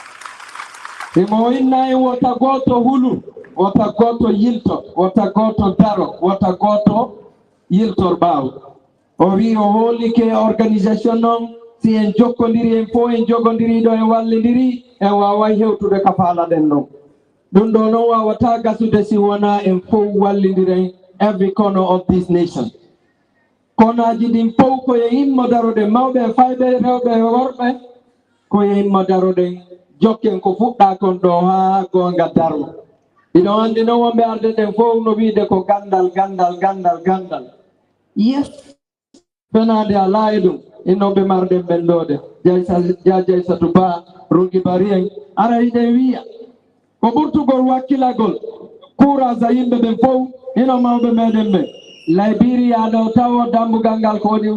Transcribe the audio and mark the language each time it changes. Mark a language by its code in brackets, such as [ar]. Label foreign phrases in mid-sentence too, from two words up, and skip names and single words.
[ff] imo inna e wota goto hulu wota goto yilto wota goto daro wota goto yiltor baw o wi o holli ke organisation non si en jokkondiri en fo en jogondiri do en wallidiri en wawa hewtude ka faala den non dum do non wawata gasude si wona en fo wallidiren [en] every corner of this nation [ff] konaji din fof ko e immo darode mawɓe fayɓe rewɓe e worɓe ko e immo darode jokken ko fuɗɗa kon ɗo ha gonga darmo ɗiɗo andi noon wonɓe arde ɗen fof no wiide ko gandal yes fenade ala e ɗum innoɓe marɗen ɓenɗode jaysatu ba rungi bari en ara yiɗen wiya ko ɓurtugol wakkilagol courage a yimɓe ɓen fof ino mawɓe meɗen ɓen Liberia ɗo tawo dambugal ngal ko woni